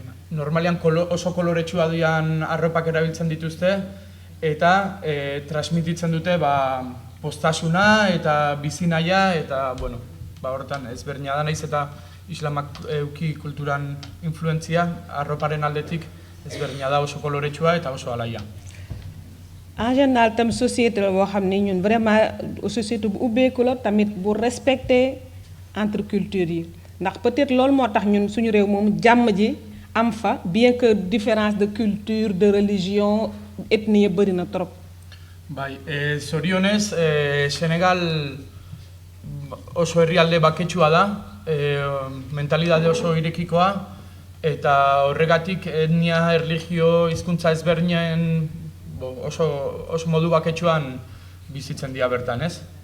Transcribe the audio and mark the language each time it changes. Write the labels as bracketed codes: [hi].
[eu] normalian oso koloretsua dian arropak erabiltzen dituzte eta transmititzen dute postasuna eta bizinaia eta horretan ezberdina da naiz eta islamak euki kulturan influentzia arroparen aldetik ezberdina da oso koloretsua eta oso alaia. [fr] En général [wo] tam société la boo xam ne ñun vraiment société bu ubbeeku la tamit bu respecté entre cultures yi ndax peut-être loolu moo tax ñun suñu réew moom jàmm ji am fa [fr] bien que différence de culture de religion ethnie [wo] bëri na trop. [eu] Bai, zorionez, Senegal oso herrialde baketsua da, mentalidade oso irekikoa eta horregatik etnia, erlijio, hizkuntza ezberdinen oso modu baketsuan bizitzen dira bertan, ez?